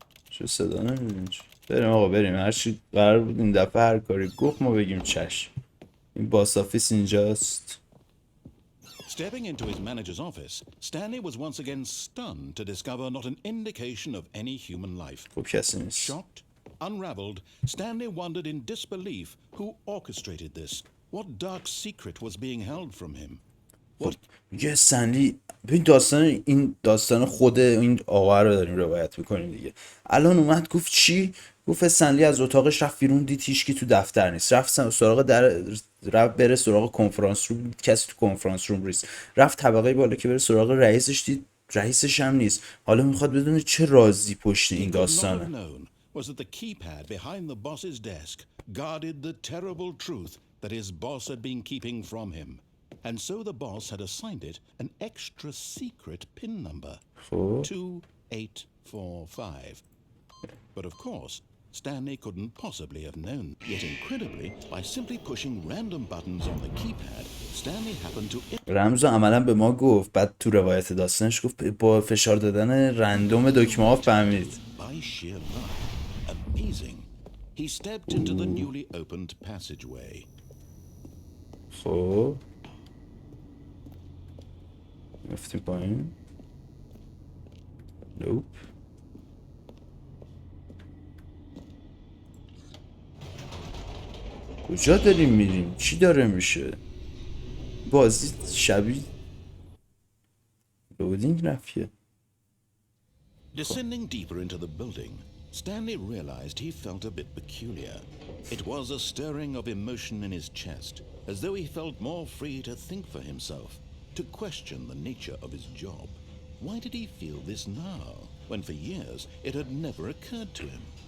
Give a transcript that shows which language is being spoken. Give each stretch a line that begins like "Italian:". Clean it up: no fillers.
Persian: چه صدا نمیدونی؟ بریم آقا بریم، هرچی قرار بود این دفعه هر کاری گفت ما بگیم چشم. این باس آفیس اینجاست.
English: Stepping into his manager's office, Stanley was once again stunned to discover not an indication of any human life. Shocked, unraveled, Stanley wondered in disbelief who orchestrated this. What dark secret was being held from him?
Persian: میگه استنلی، این داستان خود این آقا رو داریم روایت میکنیم دیگه. الان اومد گفت چی؟ گفت استنلی از اتاقش رفت بیرون، دید هیچکی تو دفتر نیست، رفت سراغ رفت بره سراغ کنفرانس روم، کسی تو کنفرانس روم نیست، رفت طبقه بالا که بره سراغ رئیسش، دید رئیسش هم نیست. حالا میخواد بدونه چه رازی پشت این داستانه.
English: Was that the keypad behind the boss's desk guarded the terrible truth that his boss had been keeping from him. And so the boss had assigned it an extra secret PIN number, 2845. But of course, Stanley couldn't possibly have known. Yet incredibly, by simply pushing random buttons on the keypad, Stanley happened to...
Persian: رمزو عملا به ما گفت، بعد تو روایت داستانش گفت با فشار دادن رندوم دکمه ها فهمید.
English: By sheer luck, amazing, he stepped into the newly opened passageway.
Persian: خب رفتیم پایین. نوپ. کجا داریم میریم؟ چی داره میشه؟ بازی شبیه لودینگ رفیه.
English: Descending deeper into the building, Stanley realized he felt a bit peculiar. It was a stirring of emotion in his chest, as though he felt more free to think for himself, to question the nature of his job. Why did he feel this now, when for years it had never occurred to him?